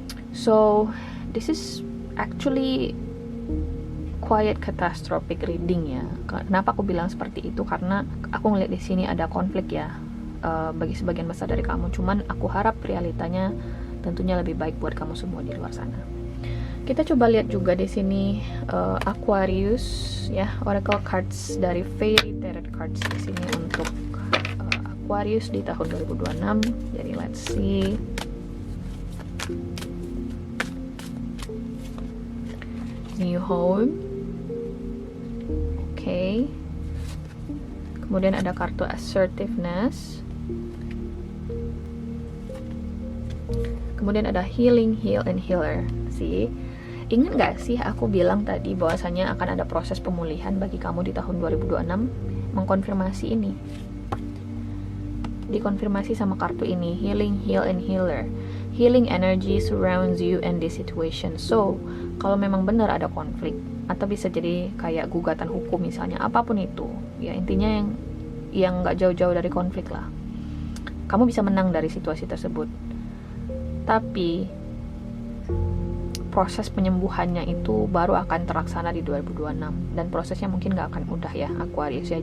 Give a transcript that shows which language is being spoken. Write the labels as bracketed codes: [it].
[en] So this is actually quiet catastrophic reading ya. [id] Kenapa aku bilang seperti itu? Karena aku ngeliat di sini ada konflik ya, bagi sebagian besar dari kamu. Cuman aku harap realitanya tentunya lebih baik buat kamu semua di luar sana. Kita coba lihat juga di sini Aquarius ya, oracle cards dari Fairy Tarot Cards di sini untuk Aquarius di tahun 2026. Jadi [en] let's see. New home. Okay. [id] Kemudian ada kartu assertiveness. Kemudian ada healing, heal, and healer. See? Ingat gak sih aku bilang tadi bahwasanya akan ada proses pemulihan bagi kamu di tahun 2026? Mengkonfirmasi ini. Dikonfirmasi sama kartu ini, healing, heal, and healer. [en] Healing energy surrounds you and this situation. [id] So, kalau memang benar ada konflik, atau bisa jadi kayak gugatan hukum misalnya, apapun itu ya, intinya yang nggak jauh-jauh dari konflik lah, kamu bisa menang dari situasi tersebut. Tapi proses penyembuhannya itu baru akan terlaksana di 2026, dan prosesnya mungkin nggak akan mudah ya Aquarius ya.